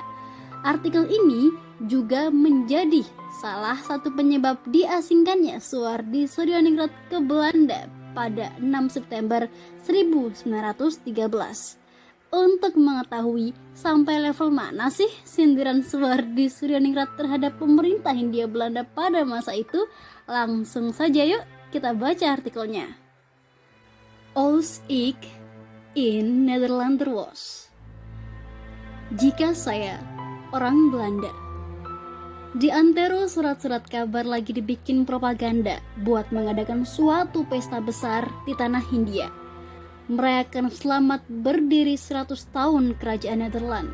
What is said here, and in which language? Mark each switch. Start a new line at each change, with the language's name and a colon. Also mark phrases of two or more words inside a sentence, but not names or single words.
Indonesian: Artikel ini juga menjadi salah satu penyebab diasingkannya Suwardi Suryaningrat ke Belanda pada 6 September 1913. Untuk mengetahui sampai level mana sih sindiran Suwardi Suryaningrat terhadap pemerintah Hindia Belanda pada masa itu, langsung saja yuk kita baca artikelnya. Als ik in Nederlander was. Jika saya orang Belanda. Di antero surat-surat kabar lagi dibikin propaganda buat mengadakan suatu pesta besar di tanah Hindia, merayakan selamat berdiri 100 tahun kerajaan Nederland.